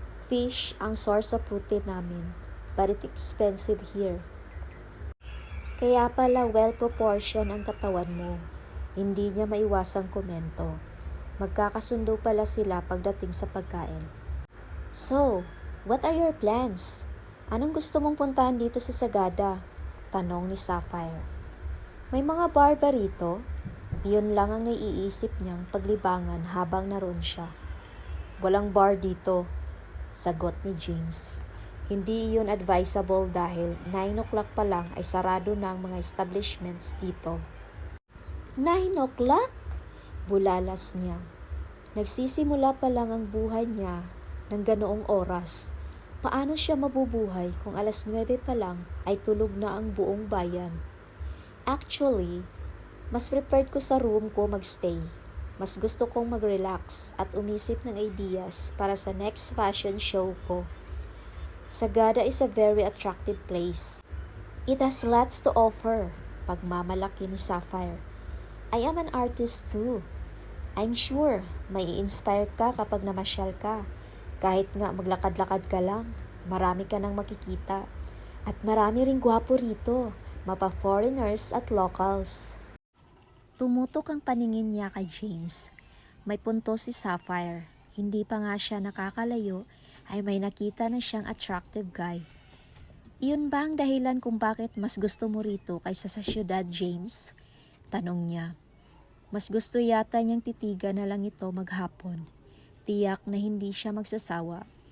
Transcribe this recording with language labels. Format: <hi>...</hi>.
<en>Fish ang source of protein namin, but it's expensive here.</en> <tl>Kaya pala well-proportioned ang katawan mo. Hindi niya maiwasang komento. Magkakasundo pala sila pagdating sa pagkain.</tl> <en>So, what are your plans?</en> <tl>Anong gusto mong puntahan dito sa Sagada? Tanong ni Sapphire. May mga bar ba rito? Iyon lang ang naiisip niyang paglibangan habang naroon siya. Walang bar dito, sagot ni James. Hindi iyon advisable dahil 9 o'clock pa lang ay sarado na ang mga establishments dito. 9 o'clock? Bulalas niya. Nagsisimula pa lang ang buhay niya ng ganoong oras. Paano siya mabubuhay kung alas 9 pa lang ay tulog na ang buong bayan? Actually, mas prepared ko sa room ko magstay. Mas gusto kong mag-relax at umisip ng ideas para sa next fashion show ko.</tl> <en>Sagada is a very attractive place. It has lots to offer,</en> <tl>pagmamalaki ni Sapphire.</tl> <en>I am an artist too. I'm sure</en> <tl>may i-inspire ka kapag namasyal ka. Kahit nga maglakad-lakad ka lang, marami ka nang makikita. At marami ring gwapo rito, mapa-foreigners at locals. Tumutok ang paningin niya kay James. May punto si Sapphire. Hindi pa nga siya nakakalayo ay may nakita na siyang attractive guy. Iyon ba ang dahilan kung bakit mas gusto mo rito kaysa sa syudad, James? Tanong niya. Mas gusto yata niyang titigan na lang ito maghapon. Tiyak na hindi siya magsasawa.</tl>